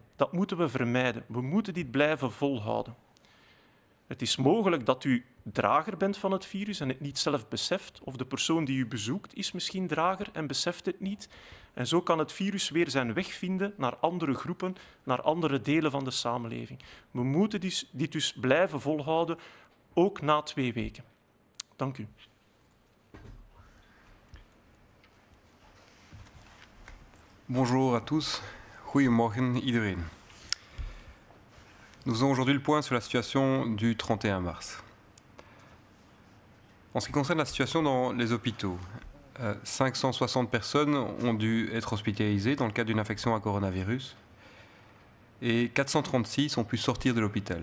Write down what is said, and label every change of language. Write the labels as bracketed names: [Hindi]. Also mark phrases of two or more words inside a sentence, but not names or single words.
[Dutch] Dat moeten we vermijden. We moeten dit blijven volhouden. Het is mogelijk dat u drager bent van het virus en het niet zelf beseft, of de persoon die u bezoekt is misschien drager en beseft het niet. En zo kan het virus weer zijn weg vinden naar andere groepen, naar andere delen van de samenleving. We moeten dit dus blijven volhouden, ook na 2 weken. Dank u. [French] Bonjour à tous, [Dutch] goedemorgen iedereen. [French] Nous faisons aujourd'hui le point sur la situation du 31 mars. En ce qui concerne la situation dans les hôpitaux, 560 personnes ont dû être hospitalisées dans le cadre d'une infection à coronavirus et 436 ont pu sortir de l'hôpital.